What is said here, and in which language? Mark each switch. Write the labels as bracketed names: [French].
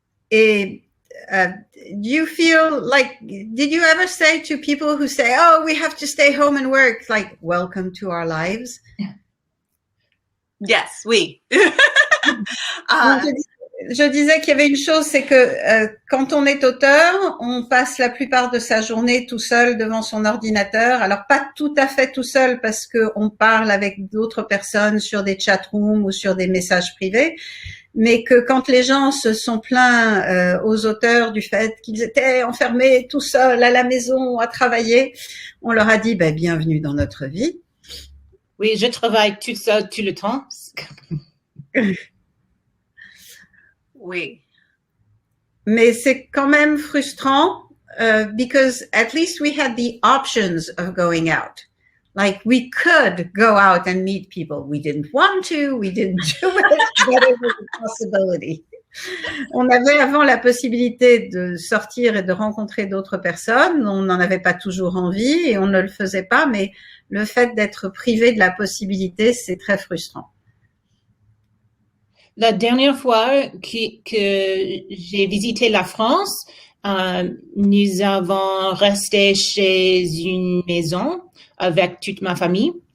[English] Et do you feel like, did you ever say to people who say, oh, we have to stay home and work, like, welcome to our lives? Yes, oui. [French] Je disais qu'il y avait une chose, c'est que quand on est auteur, on passe la plupart de sa journée tout seul devant son ordinateur. Alors pas tout à fait tout seul parce que on parle avec d'autres personnes sur des chatrooms ou sur des messages privés, mais que quand les gens se sont plaints aux auteurs du fait qu'ils étaient enfermés tout seuls à la maison à travailler, on leur a dit bienvenue dans notre vie. Oui, je travaille tout seul tout le temps. Oui. Mais c'est quand même frustrant [English] because at least we had the options of going out. Like we could go out and meet people. We didn't want to, we didn't do it, but it was a possibility. [French] On avait avant la possibilité de sortir et de rencontrer d'autres personnes. On n'en avait pas toujours envie et on ne le faisait pas, mais le fait d'être privé de la possibilité, c'est très frustrant. La dernière fois que j'ai visité la France, nous avons resté chez une maison avec toute ma famille.